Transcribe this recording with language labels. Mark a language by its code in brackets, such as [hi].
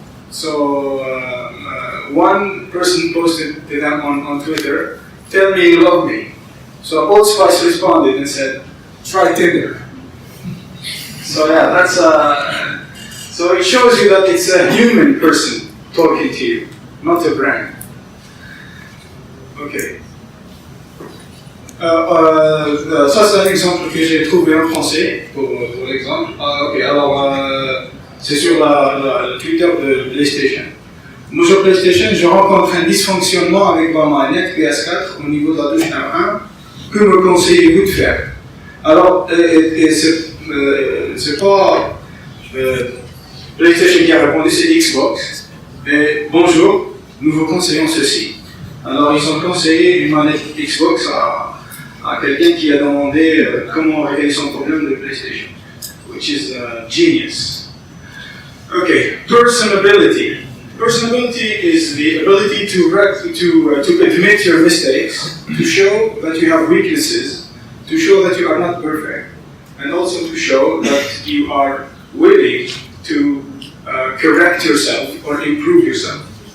[en] So one person posted to them on Twitter, "Tell me you love me." So Old Spice responded and said, "Try Tinder." So yeah, that's so it shows you that it's a human person talking to you, not a brand. Okay. [fr] Ça c'est un exemple que j'ai trouvé en français pour l'exemple. Ok, alors c'est sur le Twitter de PlayStation. Moi sur PlayStation, je rencontre un dysfonctionnement avec ma manette PS4 au niveau de la touche R1. Que me conseillez-vous de faire? Alors, c'est pas PlayStation qui a répondu, c'est Xbox. Et bonjour, nous vous conseillons ceci. Alors, ils ont conseillé une manette Xbox à quelqu'un qui a demandé comment régler son problème de PlayStation, [en] which is genius. Okay, personability. Personability is the ability to admit your mistakes, to show that you have weaknesses, to show that you are not perfect, and also to show that you are willing to correct yourself or improve yourself.